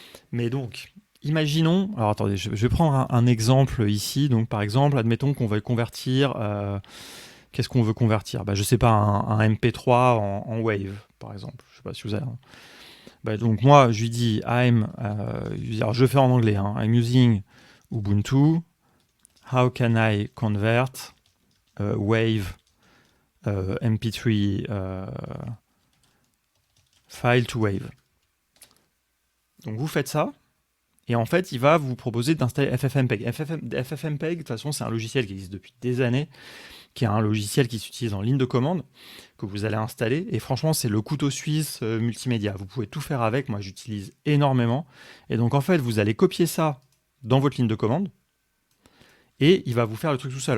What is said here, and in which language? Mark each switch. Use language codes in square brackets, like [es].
[fr] Mais donc, imaginons, alors attendez, je vais prendre un exemple ici. Donc par exemple, admettons qu'on va convertir, qu'est-ce qu'on veut convertir? Je sais pas, un MP3 en Wave, par exemple. Je sais pas si vous avez... donc moi, je lui dis, alors je fais en anglais, hein, [en] I'm using Ubuntu. How can I convert Wave MP3 file to Wave? [fr] Donc vous faites ça, et en fait, il va vous proposer d'installer FFmpeg. FFmpeg, de toute façon, c'est un logiciel qui existe depuis des années, qui est un logiciel qui s'utilise en ligne de commande, que vous allez installer, et franchement, c'est le couteau suisse multimédia. Vous pouvez tout faire avec, moi j'utilise énormément. Et donc en fait, vous allez copier ça dans votre ligne de commande, et il va vous faire le truc tout seul.